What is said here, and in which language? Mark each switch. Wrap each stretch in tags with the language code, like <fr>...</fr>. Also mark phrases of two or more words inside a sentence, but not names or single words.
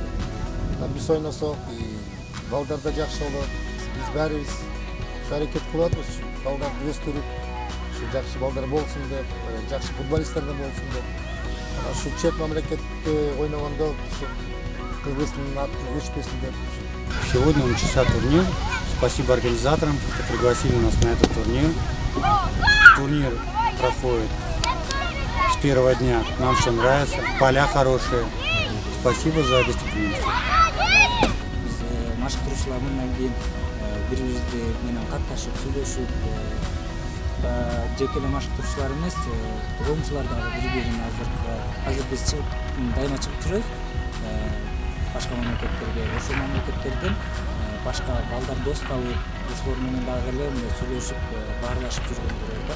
<ky>Биз ойносок, балдар да жакшы болот. Биз баарыбыз аракет кылып атабыз, балдарды өстүрүп, жакшы балдар болсун деп, жакшы футболисттер да болсун деп. Шу чет мамлекетте ойногондо Кыргыздын атын өчпөсүн деп.</ky> <ru>Сегодня начался турнир. Спасибо организаторам, что пригласили нас на этот турнир. Турнир проходит с первого дня. Нам все нравится. Поля хорошие. Спасибо за гостеприимство.</ru> <ky>Машыктыруучулардан кийин бири-бирибизди менен катташып, сүйлөшүп, жеке эле машыктыруучулар эмес, оюнчулар дагы бири-бирин азыр биз дайыма чыгып жүрөбүз. Башка мамлекеттерге, ошол мамлекеттерден башка балдар дос табып, ошолор менен дагы эле сүйлөшүп, баарлашып жүргөндөр бар.</ky>